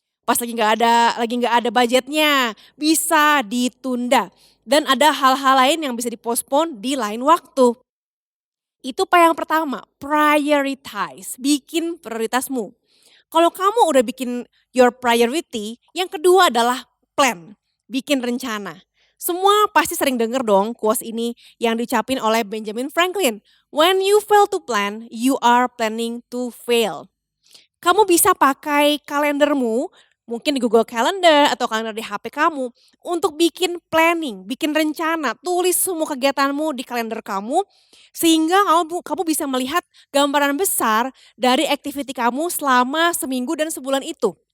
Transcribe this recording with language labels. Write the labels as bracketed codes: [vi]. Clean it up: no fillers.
[id] Pas lagi nggak ada budgetnya, bisa ditunda. Dan ada hal-hal lain yang bisa dipostpone di lain waktu. Itu yang pertama, prioritize, bikin prioritasmu. Kalau kamu udah bikin [en] your priority, [id] yang kedua adalah plan, bikin rencana. Semua pasti sering denger dong quotes ini yang diucapin oleh Benjamin Franklin. [en] When you fail to plan, you are planning to fail. [id] Kamu bisa pakai kalendermu, mungkin di Google Calendar atau kalender di HP kamu, untuk bikin planning, bikin rencana, tulis semua kegiatanmu di kalender kamu, sehingga kamu bisa melihat gambaran besar dari activity kamu selama seminggu dan sebulan itu.